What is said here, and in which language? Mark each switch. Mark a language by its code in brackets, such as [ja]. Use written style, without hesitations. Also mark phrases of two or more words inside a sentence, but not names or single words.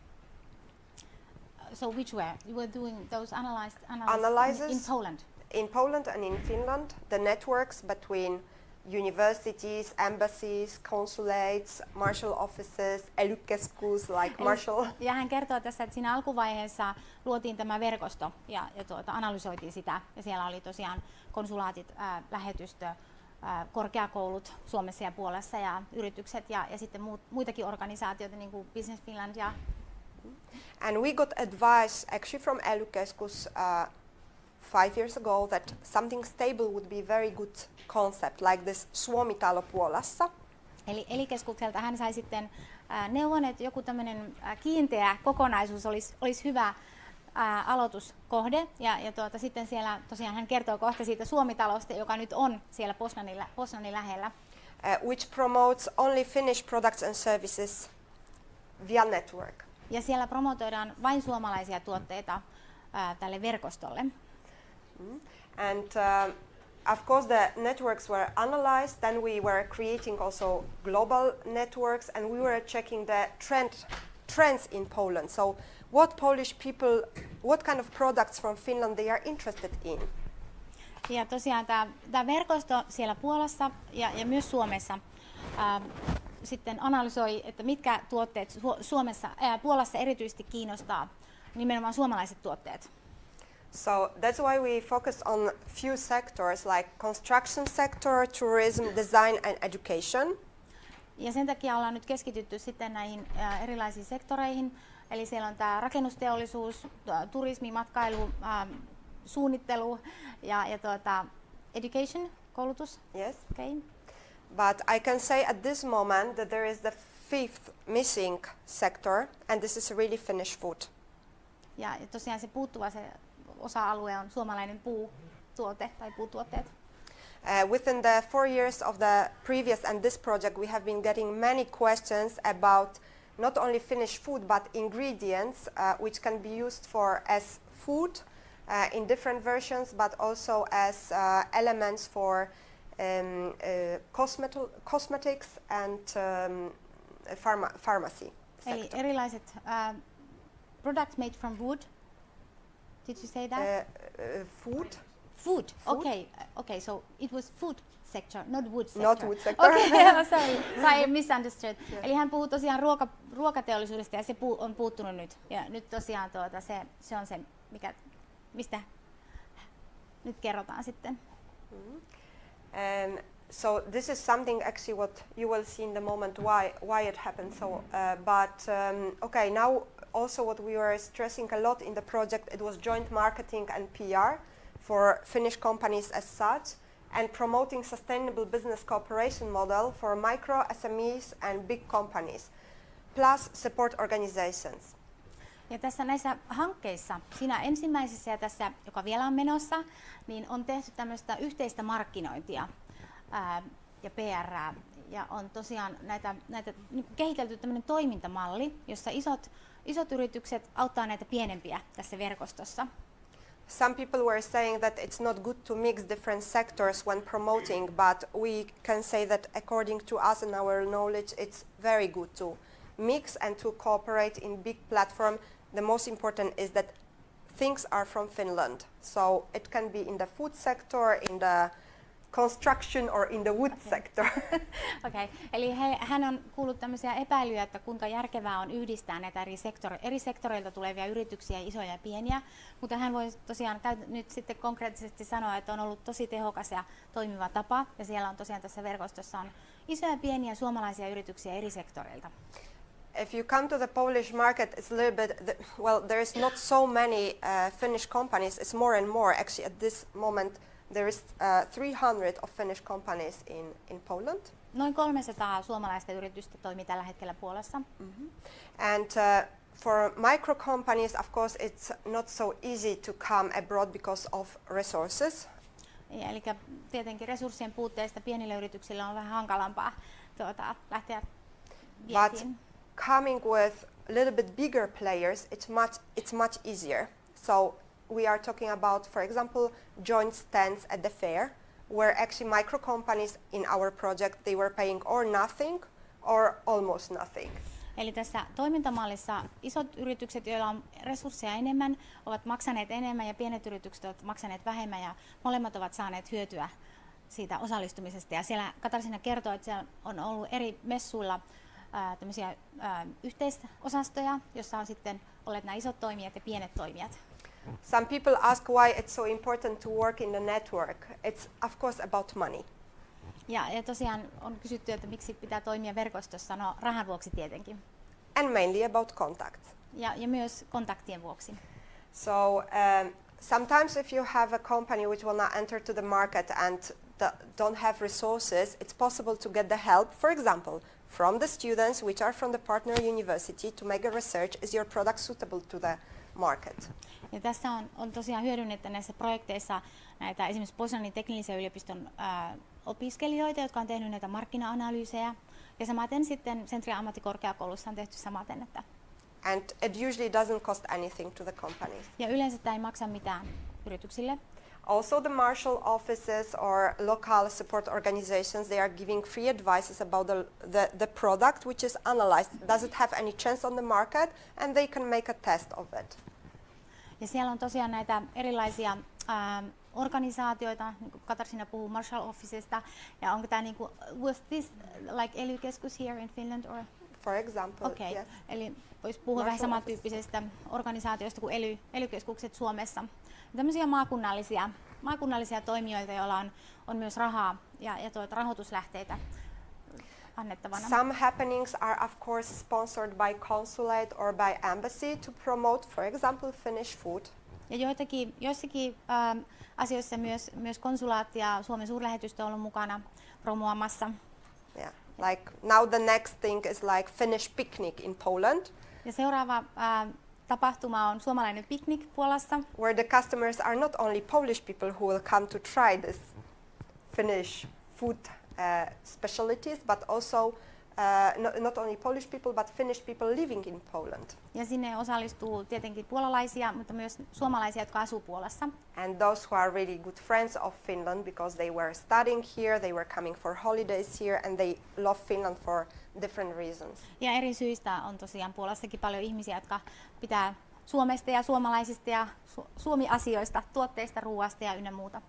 [en] So which were? You were doing those analyses in Poland? In Poland and in Finland, the networks between universities, embassies, consulates, marshal offices, ely-keskus like marshal. [fi] Ja hän kertoo tässä, että siinä alkuvaiheessa luotiin tämä verkosto ja analysoitiin sitä. Ja siellä oli tosiaan konsulaatit, lähetystö, korkeakoulut Suomessa ja Puolassa ja yritykset ja sitten muitakin organisaatioita niin kuin Business Finland. [en] And we got advice actually from ely-keskus 5 years ago that something stable would be very good concept like this [fi] Suomi-talo Puolassa. Eli ely-keskukselta hän sai sitten neuvon, että joku tämmöinen kiinteä kokonaisuus olisi hyvä aloituskohde ja sitten siellä tosiaan hän kertoo kohta siitä Suomi-talosta, joka nyt on siellä Poznanin lähellä. [en] Which promotes only Finnish products and services via network. [fi] Ja siellä promotoidaan vain suomalaisia tuotteita tälle verkostolle. [en] And of course the networks were analyzed, then we were creating also global networks and we were checking the trends in Poland. So what Polish people, what kind of products from Finland they are interested in. [fi] Ja tosiaan tämä verkosto siellä Puolassa ja myös Suomessa sitten analysoi, että mitkä tuotteet Puolassa erityisesti kiinnostaa, nimenomaan suomalaiset tuotteet. [en] So that's why we focus on few sectors like construction sector, tourism, design and education. [fi] Ja sen takia ollaan nyt keskitytty sitten näihin erilaisiin sektoreihin. Eli siellä on tämä rakennusteollisuus, turismi, matkailu, suunnittelu ja education, koulutus. [en] Yes. Okay. But I can say at this moment that there is the fifth missing sector and this is really Finnish food. [fi] Ja tosiaan se puuttuva se osa-alue on suomalainen puutuote tai puutuotteet. [en] Within the 4 years of the previous and this project we have been getting many questions about not only Finnish food but ingredients which can be used as food in different versions but also as elements for cosmetics and pharmacy sector. [fi] Eli erilaiset [en] products made from wood. Did you say that? Food. Food. Okay. So it was food sector, not wood sector. Not wood sector. Okay, sorry. I misunderstood. Yeah. [fi] Eli hän puhuu tosiaan ruokateollisuudesta ja se on puuttunut nyt. Ja nyt tosiaan se on se, mistä nyt kerrotaan sitten. [en] So this is something actually what you will see in the moment why it happened. So, okay, now also what we were stressing a lot in the project, it was joint marketing and PR for Finnish companies as such, and promoting sustainable business cooperation model for micro SMEs and big companies, plus support organizations. [fi] Ja tässä näissä hankkeissa, siinä ensimmäisessä ja tässä, joka vielä on menossa, niin on tehty tämmöistä yhteistä markkinointia ja PR:ää ja on tosiaan näitä kehitelty tämmöinen toimintamalli, jossa isot yritykset auttaa näitä pienempiä tässä verkostossa. [en] Some people were saying that it's not good to mix different sectors when promoting, but we can say that according to us and our knowledge, it's very good to mix and to cooperate in big platform. The most important is that things are from Finland. So it can be in the food sector, in the construction or in the wood sector. Okay. [fi] Eli hän on kuullut tämmöisiä epäilyjä, että kuinka järkevää on yhdistää näitä eri sektoreilta tulevia yrityksiä, isoja ja pieniä, mutta hän voi tosiaan nyt sitten konkreettisesti sanoa, että on ollut tosi tehokas ja toimiva tapa, ja siellä on tosiaan tässä verkostossa on isoja ja pieniä suomalaisia yrityksiä eri sektoreilta. [en] If you come to the Polish market, it's a little bit, there is not so many Finnish companies, it's more and more. Actually, at this moment, there is 300 of Finnish companies in Poland. [fi] Noin 300 suomalaista yritystä toimii tällä hetkellä Puolassa. Mm-hmm. [en] And for micro companies, of course, it's not so easy to come abroad because of resources. [fi] Eli tietenkin resurssien puutteesta pienille yrityksille on vähän hankalampaa lähteä vientiin. [en] But coming with a little bit bigger players, it's much easier. So we are talking about, for example, joint stands at the fair, where actually micro companies in our project, they were paying or nothing or almost nothing. [fi] Eli tässä toimintamallissa isot yritykset, joilla on resursseja enemmän, ovat maksaneet enemmän ja pienet yritykset ovat maksaneet vähemmän ja molemmat ovat saaneet hyötyä siitä osallistumisesta. Ja siellä Katarzyna kertoo, että siellä on ollut eri messuilla tämmöisiä yhteisosastoja, jossa on sitten olleet nämä isot toimijat ja pienet toimijat. [en] Some people ask why it's so important to work in the network. It's of course about money. [fi] Ja tosiaan on kysytty, että miksi pitää toimia verkostossa, no rahan vuoksi tietenkin. [en] And mainly about contacts. [fi] Ja myös kontaktien vuoksi. [en] So sometimes if you have a company which will not enter to the market and don't have resources, it's possible to get the help, for example, from the students which are from the partner university to make a research, is your product suitable to the market. [fi] Ja tässä on tosiaan hyödynnetty näissä projekteissa näitä esimerkiksi Poznanin teknillisen yliopiston opiskelijoita, jotka on tehnyt näitä markkina-analyysejä. Ja samaten sitten Centrian ammattikorkeakoulussa on tehty samaten. [en] And it usually doesn't cost anything to the companies. [fi] Ja yleensä tämä ei maksa mitään yrityksille. [en] Also the marshal offices or local support organizations, they are giving free advices about the product which is analyzed. Does it have any chance on the market? And they can make a test of it. [fi] Ja siellä on tosiaan näitä erilaisia organisaatioita, niin kuin Katarzyna puhuu Marshall Officesta, ja onko tämä niinku, [en] was this like ELY-keskus here in Finland or? For example, okay. Yes. [fi] Eli voisi puhua vähän samantyyppisestä organisaatioista kuin ELY-keskukset Suomessa. Tämmöisiä maakunnallisia toimijoita, joilla on myös rahaa ja rahoituslähteitä annettavana. [en] Some happenings are of course sponsored by consulate or by embassy to promote, for example, Finnish food. [fi] Ja joissakin asioissa myös konsulaatti ja Suomen suurlähetystö on ollut mukana promoamassa. [en] Yeah, like now the next thing is like Finnish picnic in Poland. [fi] Ja seuraava tapahtuma on suomalainen picnic Puolassa. [en] Where the customers are not only Polish people who will come to try this Finnish food specialties, but also not only Polish people, but Finnish people living in Poland. [fi] Ja sinne osallistuu tietenkin puolalaisia, mutta myös suomalaisia, jotka asuu Puolassa. [en] And those who are really good friends of Finland because they were studying here, they were coming for holidays here, and they love Finland for different reasons. [fi] Ja eri syistä on tosiaan Puolassakin paljon ihmisiä, jotka pitää Suomesta ja suomalaisista ja Suomi-asioista, tuotteista, ruoasta ja ynnä muuta.